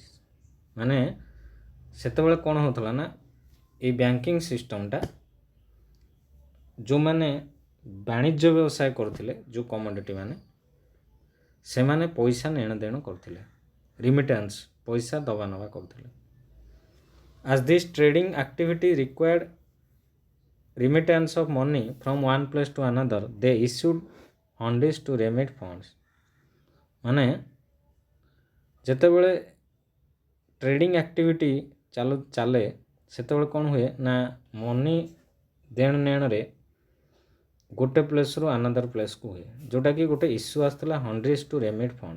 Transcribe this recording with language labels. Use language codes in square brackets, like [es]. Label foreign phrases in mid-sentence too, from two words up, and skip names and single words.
[or] ମାନେ ସେତେବେଳେ କ'ଣ ହେଉଥିଲା ନା ଏଇ [en] banking system [or] ଯେଉଁମାନେ ବାଣିଜ୍ୟ ବ୍ୟବସାୟ କରୁଥିଲେ ଯେଉଁ କମୋଡିଟି ମାନେ ସେମାନେ ପଇସା ନେଣଦେଣ କରୁଥିଲେ, ରିମିଟାନ୍ସ ପଇସା ଦେବା ନେବା କରୁଥିଲେ। [en] As this trading activity required remittance of money from one place to another, they issued hundies to remit funds। [or] ମାନେ ଯେତେବେଳେ [en] trading activity [or] ଚାଲେ ସେତେବେଳେ କ'ଣ ହୁଏ ନା ମନି ଦେଣ ନେଣରେ ଗୋଟେ ପ୍ଲେସ୍ରୁ [en] another place [or] ହୁଏ, ଯେଉଁଟାକି ଗୋଟେ ଇସ୍ୟୁ ଆସିଥିଲା [en] hundreds to remit fund.